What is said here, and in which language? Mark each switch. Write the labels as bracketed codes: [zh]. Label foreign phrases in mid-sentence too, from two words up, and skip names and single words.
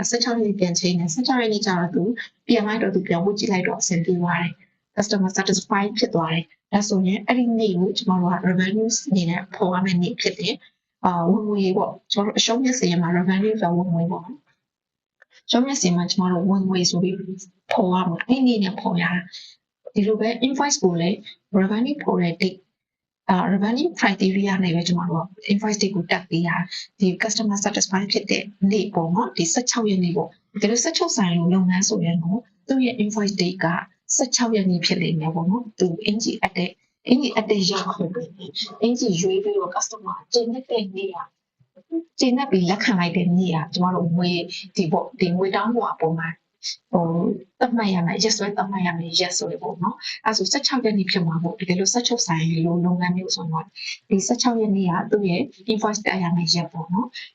[my] 16ရက်နေ့ပြန်ချိန်တယ်16ရက်နေ့ကျတော့သူပြန်လိုက်တော့သူပြန်ဝတ်ကြည့်လိုက်တော့အဆင်ပြေသွားတယ် [en] customer satisfy [my] ဖြစ်သွားတယ်ဒါဆိုရင်အဲ့ဒီနေ့ကိုကျွန်တော်တို့က revenue အနေနဲ့ပေါ်ရမယ့်နေ့ဖြစ်တယ်ဝင်ငွေပေါ့ကျွန်တော်တို့အရှုံးမြတ်စင်ရမှာ revenue ဆိုဝင်ငွေပေါ့ရှုံးမြတ်စင်မှာကျွန်တော်တို့ဝင်ငွေဆိုပြီးပေါ်ရမှာအဲ့ဒီနေ့နဲ့ပေါ်ရတာဒီလိုပဲ invoice ကိုလည်း revenue ပေါ်တဲ့ [en] date revenue criteria [my] နဲ့ပဲကျွန်တော်တို့ invoice တွေကိုတက်ပေး ရဒီ [en] customer satisfy [my] ဖြစ်တဲ့နေ့ပေါ့နော်ဒီ16ရက်နေ့ပေါ့ဒါလို့16ဆိုင်လို့လုပ်ငန်းဆိုရင်တော့သူ့ရဲ့ [en] invoice date [my] က16ရက် နေ့ဖြစ်နေတယ်ပေါ့နော်သူအင်ဂျီအပ်တဲ့ရောက်ဟုတ်တယ်အင်ဂျီရွေးပြီးတော့ customer ကျင်းတဲ့နေ့ကကျင်းတဲ့ပြီးလက်ခံလိုက်တဲ့နေ့ကကျွန်တော်တို့ငွေဒီပေါ့ဒီငွေတောင်းပေါ်အပေါ်မှာတတ်မှတ်ရမယ် yes ဆိုတတ်မှတ်ရမယ် yes ဆိုရပေါ့နော်အဲဆို16ရက်နေ့ဖြစ်မှာပေါ့တကယ်လို့16ဆိုင်လို့လုပ်ငန်းမျိုးဆိုတော့ဒီ16ရက်နေ့ကသူ့ရဲ့ invoice တက်ရမယ်ရက်ပေါ့နော်